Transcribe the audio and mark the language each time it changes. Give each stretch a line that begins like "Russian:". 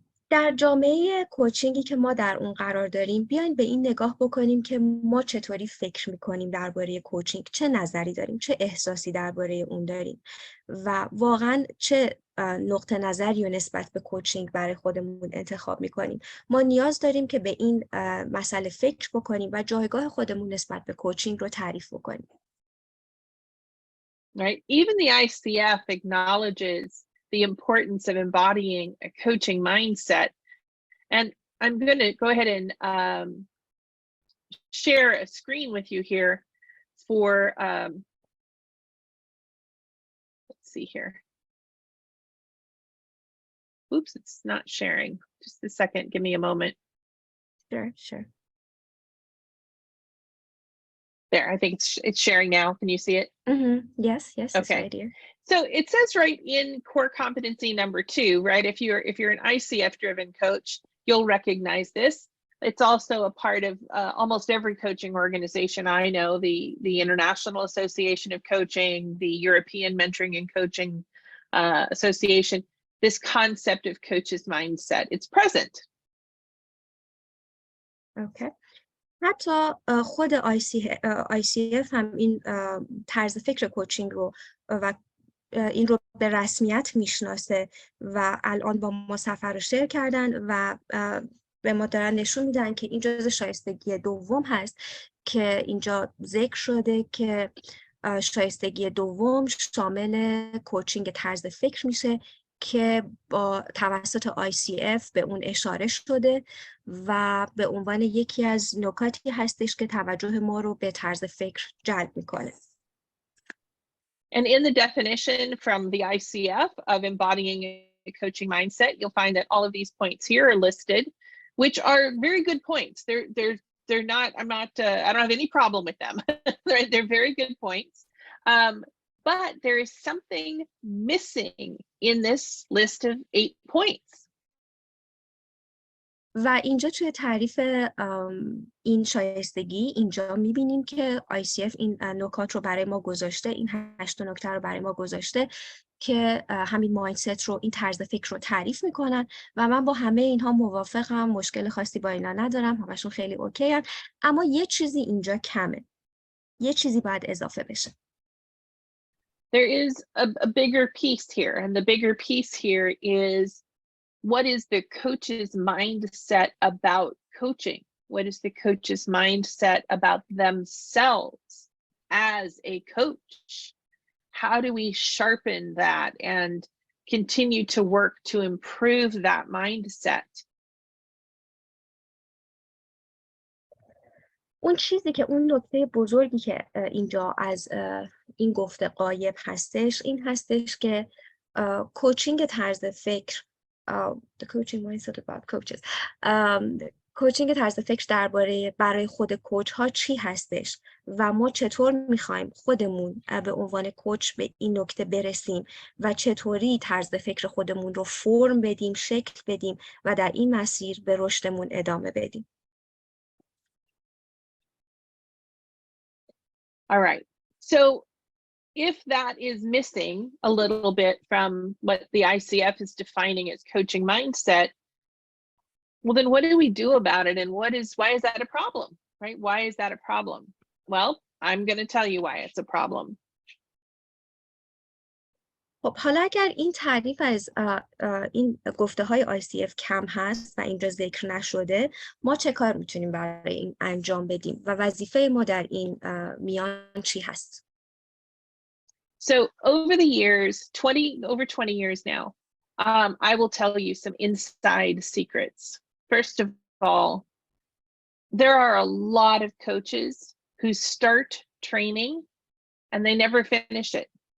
Persian: در جامعه کوچینگی که ما در اون قرار داریم بیاین به این نگاه بکنیم که ما چطوری فکر میکنیم درباره کوچینگ، چه نظری داریم، چه احساسی درباره اون داریم و واقعا چه نقطه نظری و نسبت به کوچینگ برای خودمون انتخاب میکنیم. ما نیاز داریم که به این مسئله فکر بکنیم و جایگاه خودمون نسبت به کوچینگ رو تعریف بکنیم.
English: Right? Even the ICF acknowledges the importance of embodying a coaching mindset. And I'm going to go ahead and share a screen with you here for, let's see here. Oops, it's not sharing. Just a second, give me a moment. Sure. There, I think it's sharing now. Can you see it? Mm-hmm. Yes, okay. It's right here. So it says right in core competency number 2, right? If you're an ICF driven coach, you'll recognize this. It's also a part of almost every coaching organization I know, the International Association of Coaching, the European Mentoring and Coaching Association, this concept of coach's mindset, it's present. Okay.
Persian: حتی خود ICF هم این طرز فکر کوچینگ رو و این رو به رسمیت میشناسه و الان با ما سفر رو شیر کردن و به ما دارن نشون میدن که این جزء شایستگی دوم هست که اینجا ذکر شده که شایستگی دوم شامل کوچینگ طرز فکر میشه که با توسط ICF به اون اشاره شده و به عنوان یکی از نکاتی هستش که توجه ما رو به طرز فکر جلب میکنه.
English: And in the definition from the ICF of embodying a coaching mindset, you'll find that all of these points here are listed, which are very good points. They're not, I don't have any problem with them. They're very good points. But there is something missing in this list of 8 points.
Persian: و اینجا توی تعریف این شایستگی اینجا میبینیم که ICF این نکات رو برای ما گذاشته، این 8 نکته رو برای ما گذاشته که همین مایندست رو، این طرز فکر رو تعریف میکنن و من با همه اینها موافقم، مشکل خاصی با اینا ندارم، همشون خیلی اوکی هن. اما یه چیزی اینجا کمه، یه چیزی باید اضافه بشه.
English: There is a bigger piece here, and the bigger piece here is what is the coach's mindset about coaching? What is the coach's mindset about themselves as a coach? How do we sharpen that and continue to work to improve that mindset?
Persian: اون چیزی که اون نکته بزرگی که اینجا از این گفته غایب هستش این هستش که کوچینگ طرز فکر
English: the coaching mindset about coaches
Persian: کوچینگ طرز فکر برای خود کوچ ها چی هستش و ما چطور میخوایم خودمون به عنوان کوچ به این نکته برسیم و چطوری طرز فکر خودمون رو فرم بدیم، شکل بدیم و در این مسیر به رشدمون ادامه بدیم.
English: All right. So if that is missing a little bit from what the ICF is defining as coaching mindset, well, then what do we do about it? And why is that a problem, right? Why is that a problem? Well, I'm going to tell you why it's a problem.
Persian: خب حالا اگر این تعریف از این گفته های ICF کم هست و اینجا ذکر نشده، ما چه کار میتونیم برای این انجام بدیم و وظیفه ما در این میان چی هست؟
English: So over the years, over 20 years now, I will tell you some inside secrets. First of all, there are a lot of coaches who start training and they never finish it.